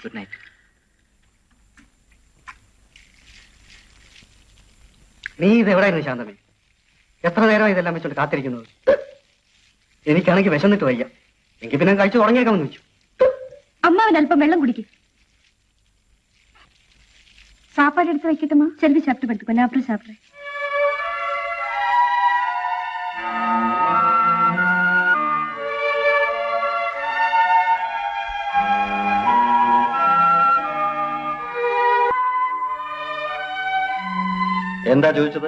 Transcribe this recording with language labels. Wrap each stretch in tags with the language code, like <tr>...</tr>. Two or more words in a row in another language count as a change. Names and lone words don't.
<en>Good night.</en> <ml>നീ ഇത് എവിടെയായിരുന്നു ശാന്തമേ? എത്ര നേരം ഇതെല്ലാം വെച്ചോണ്ട് കാത്തിരിക്കുന്നത്? എനിക്കാണെങ്കിൽ വിശന്നിട്ട് വയ്യ. എങ്കിൽ പിന്നെ കഴിച്ചു തുടങ്ങിയേക്കാമെന്ന് വെച്ചു. അമ്മാവൻ അല്പം വെള്ളം കുടിക്കും.</ml> <ta>சாப்பாடு எடுத்து வைக்கட்டுமா? செல்வி சாப்பிட்டு படுத்துக்கோ, நான் அப்புறம் சாப்பிடுறேன்.</ta> <ml>എന്താ ചോദിച്ചത്?</ml>